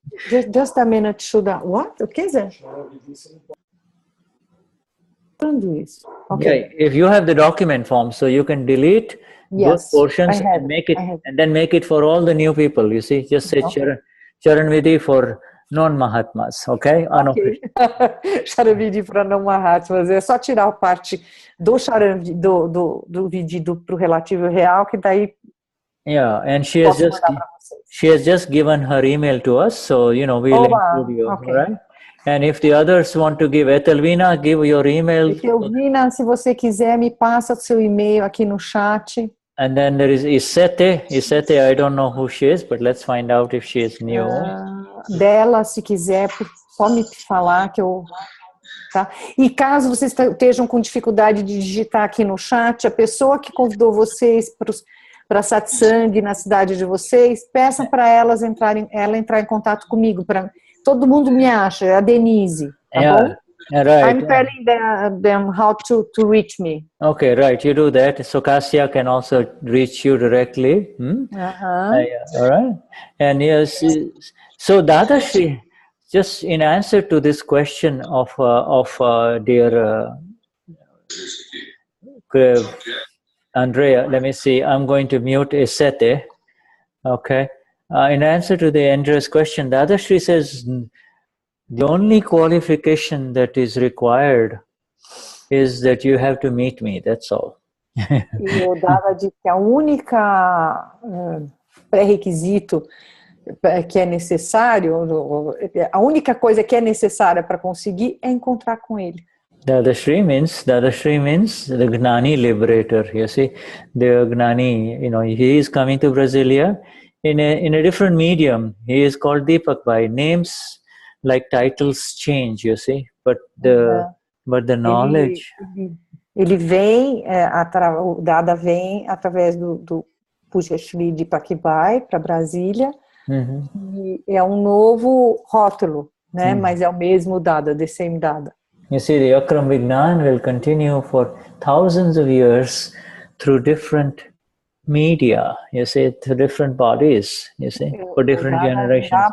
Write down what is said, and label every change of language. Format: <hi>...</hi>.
<en>Just a minute, Shuddha. What?</en> <pt>O que,</pt> <en>Zé? Okay. Yeah, if you have the document form, so you can delete those portions and make it, and then make it for all the new people. You see, just say Charan Vidi for non-Mahatmas, okay?</en> <pt>Charan Vidi para não-Mahatmas. É só tirar a parte do Charan do Vidi para o relativo real, que daí.</pt> <en>Yeah, and she has just given her email to us, so we'll include you, okay. Right? And if the others want to give, Etelvina, give your email.</en> <pt>Etelvina, se você quiser, me passa o seu e-mail aqui no chat.</pt> <en>And then there is Isete. Isete, I don't know who she is, but let's find out if she is new.</en> <pt>Delas, se quiser, só me falar que eu... Tá? E caso vocês estejam com dificuldade de digitar aqui no chat, a pessoa que convidou vocês para Satsang na cidade de vocês, peçam para ela entrar em contato comigo. Todo mundo me acha, é a Denize, tá bom?</pt> <en>Right. I'm telling them how to reach me. Okay, right, you do that. So Kassia can also reach you directly. All right. And yes, so Dadashri, just in answer to this question of dear Andrea, let me see, I'm going to mute Esete. Okay. In answer to the Andrea's question, Dadashri says, the only qualification that is required is that you have to meet me, that's all.</en> <pt>E o Dada diz que a única pré-requisito que é necessário, a única coisa que é necessária para conseguir é encontrar com ele.</pt> <en>Dadashri means the Gnani liberator, you see. The Gnani, he is coming to Brasilia in a different medium. He is called Deepak Bhai. Names like titles change, you see, but the knowledge.</en> <pt>Ele vem, o Dada vem através do Pujashri Deepak Bhai para Brasília, e é um novo rótulo, né? Mas é o mesmo Dada,</pt> <en>the same Dada. You see, the Akram Vignan will continue for thousands of years through different media, you see, through different bodies, you see, for different generations.</en>